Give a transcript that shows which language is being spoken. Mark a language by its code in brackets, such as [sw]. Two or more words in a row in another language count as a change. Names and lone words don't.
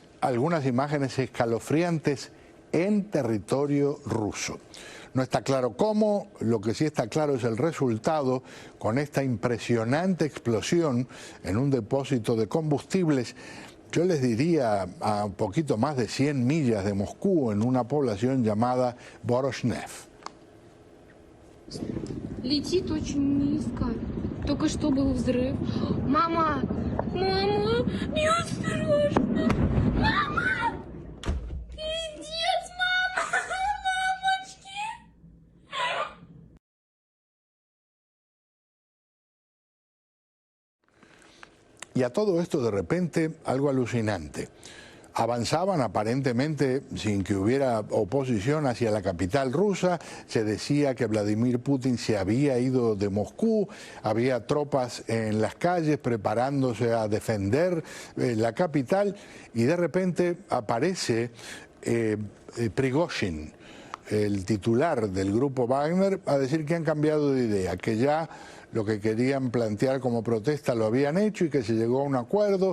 [es] algunas imágenes escalofriantes en territorio ruso. No está claro cómo, lo que sí está claro es el resultado con esta impresionante explosión en un depósito de combustibles, yo les diría a un poquito más de 100 millas de Moscú, en una población llamada Voroshnev. [ru] Летит очень низко. Только что был взрыв. Мама! Мама! Неосторожно! Мама! Пиздец, мама! Мамочки! [es] Y a todo esto, de repente, algo alucinante. Avanzaban aparentemente sin que hubiera oposición hacia la capital rusa. Se decía que Vladimir Putin se había ido de Moscú, había tropas en las calles preparándose a defender la capital, y de repente aparece Prigozhin, el titular del grupo Wagner, a decir que han cambiado de idea, que ya lo que querían plantear como protesta lo habían hecho y que se llegó a un acuerdo.